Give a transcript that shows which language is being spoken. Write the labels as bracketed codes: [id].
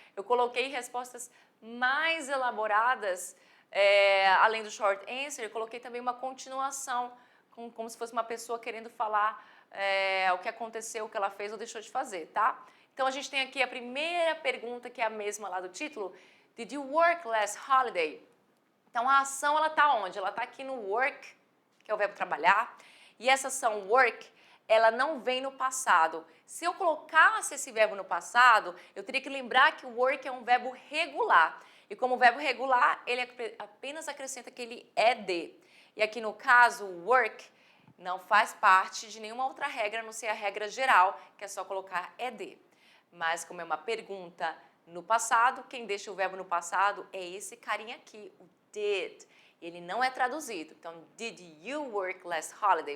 [pt] Eu coloquei respostas mais elaboradas, além do short answer, eu coloquei também uma continuação, como se fosse uma pessoa querendo falar o que aconteceu, o que ela fez ou deixou de fazer, tá? Então, a gente tem aqui a primeira pergunta, que é a mesma lá do título. [en] Did you work last holiday? [pt] Então, a ação, ela tá onde? Ela tá aqui no work, que é o verbo trabalhar. E essa ação work, ela não vem no passado. Se eu colocasse esse verbo no passado, eu teria que lembrar que o work é um verbo regular. E como verbo regular, ele apenas acrescenta aquele ed. E aqui no caso, work não faz parte de nenhuma outra regra, a não ser a regra geral, que é só colocar ed. Mas como é uma pergunta no passado, quem deixa o verbo no passado é esse carinha aqui, o did. Ele não é traduzido. [en] Então, did you work last holiday?